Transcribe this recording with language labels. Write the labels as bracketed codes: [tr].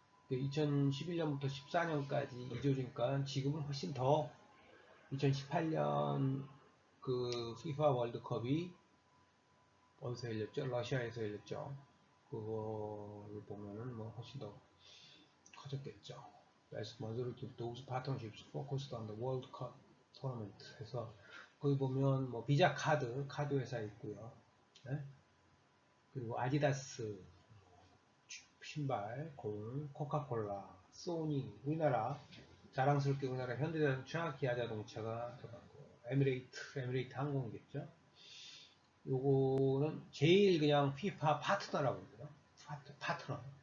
[ko] 2011년부터 14년까지 2조니까 지금은 훨씬 더 2018년 그 FIFA 월드컵이 어디서 열렸죠? 러시아에서 열렸죠. 그거를 보면은 뭐 훨씬 더 커졌겠죠. [en] As majority of those partnerships focused on the World Cup tournament [ko] 해서 거기 보면 뭐 비자 카드 회사 있고요. 네? 그리고 아디다스 신발, 공, 코카콜라, 소니, 우리나라 자랑스럽게 우리나라 현대자동차, 기아자동차가 들어가고 에미레이트 항공이겠죠. 요거는 제일 그냥 피파 파트너라고 그러죠. 파트너.